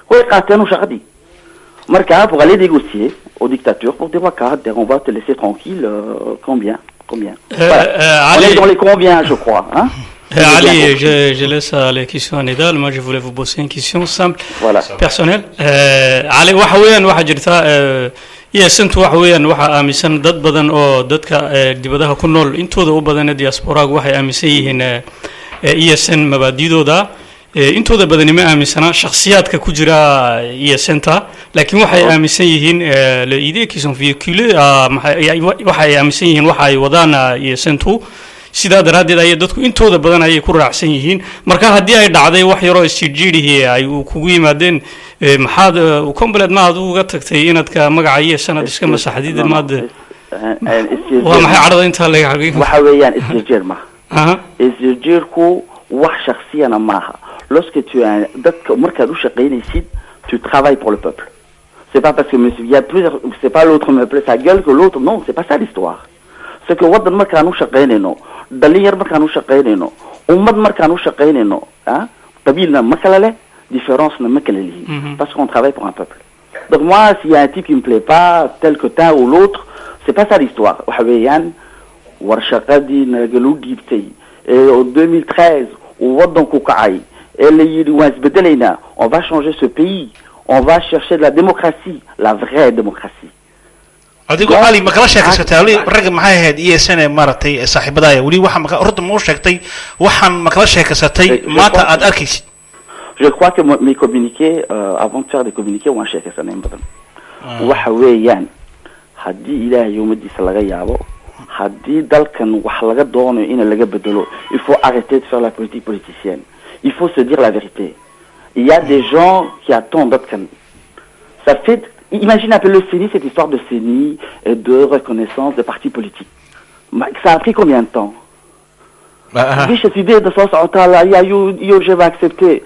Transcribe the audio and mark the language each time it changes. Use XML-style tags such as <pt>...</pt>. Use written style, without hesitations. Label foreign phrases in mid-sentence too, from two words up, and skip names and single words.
<fr>Marca, pour aller négocier aux dictatures, pour dire, on va te laisser tranquille, combien? Voilà. On est dans les combien, je crois. Hein? Ali, je laisse les questions à Nidal. Moi, je voulais vous poser une question simple, Voilà. personnelle.</fr> <so>Ali, waxa weeyaan waxa jirta ESNtu waxa weeyaan waxa aaminsan dad badan oo dadka dibadaha ku nool intooda u badan diasporaagu waxay aaminsan yihiin ESN mabaadidooda intooda badani ma aaminsana shakhsiyaadka ku jira ESNta laakiin waxay aaminsan yihiin</so> <fr>l'idée qui sont véhiculées</fr> <so>waxay aaminsan yihiin waxa ay wadaan ESNtu sidaa daraaddeed ayay dadku intooda badan ayay ku raacsan yihiin marka haddii ay dhacday wax yaroo isjiirjiirihii ay kugu yimaadeen maxaad complet maad uga tagtay inaad ka magacayo sanad iska masaxdid maad waa maxay cadhada intaa laga xaqiiqo waxa weeyaan isjiirjiir maaha isjiirjiirku wax shakhsiyana maaha</so> <fr>lorsque tu as</fr> <so>dadka markaad u shaqaynaysid</so> <fr>tu travailles pour le peuple c'est pas parce que il y a plusieurs c'est pas l'autre me plaît sa gueule que l'autre non c'est pas ça l'histoire c'est que</fr> <so>wadan markaan u shaqaynayno dhalinyar markaan u shaqaynayno ummad markaan u shaqaynayno qabiilna ma kala leh</so> <fr>différence</fr> <so>na ma kala lihin</so> <fr>parce qu'on travaille pour un peuple donc moi s'il y a un type qui me plaît pas tel que tel ou l'autre c'est pas ça l'histoire</fr> <so>waxa weeyaan war shaqadii nagalu dhiibtay</so> <fr>en 2013</fr> <so>uu wadanku kacay</so> <fr>et</fr> <so>la yidhi waan isbedelaynaa</so> <fr>on va changer ce pays on va chercher de la démocratie la vraie démocratie</fr> <so>adigu ali ma kala sheekaysatay ali rag maxay ahayd ESN maratay saaxiibadaaya wali waxa horta ma u sheegtay waxaan ma kala sheekaysatay maanta aad arkaysid</so> <fr>je crois que mes communiqués avant de faire des communiqués</fr> <so>waan sheekaysanayn badan waxa weeyaan haddii ilaahay ummadiisa laga yaabo haddii dalkan wax laga doonayo in laga bedelo</so> <fr>il faut arrêter de faire la politique politicienne il faut se dire la vérité il y a des gens qui attendent dalkan ça fait imagine un peu le CENI, cette histoire de CENI et de reconnaissance de partis politiques. Ça a pris combien de temps? Cette idée de ça, je vais accepter.</fr>